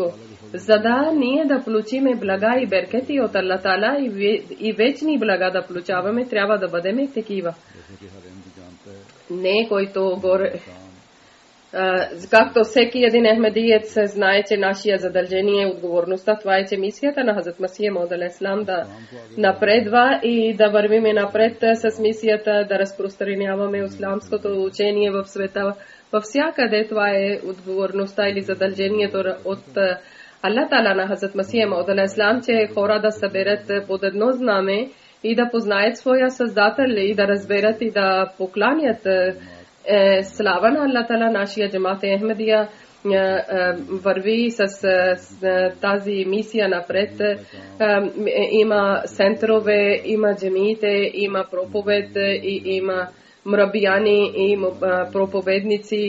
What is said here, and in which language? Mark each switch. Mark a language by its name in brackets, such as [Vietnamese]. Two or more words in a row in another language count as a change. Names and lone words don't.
[Bulgarian] За да ние да получиме блага и беркети от Аллах Таала и вечни блага да получаваме, трябва да бъдем такива. Не който горе. Както всеки един ахмедиец знае, че нашия задължение и отговорността, това е, че мисията на Хазрат Масих Мауд [Arabic] عليه السلام [Bulgarian] да напредва и да вървиме напред с мисията, да разпространяваме исламското учение в света. Във всякъде това е отговорността или задължението от Аллах Таала на Хазрат Масих Мауд [Arabic] عليه السلام, [Bulgarian] че хора да съберат под едно знаме и да познаят своя Създател и да разберат и да покланят. Слава на Аллах Таала, нашия Джамат-е Ахмадия върви с тази мисия напред. Има центрове, има джамиите, има проповед, има мрабияни и проповедници.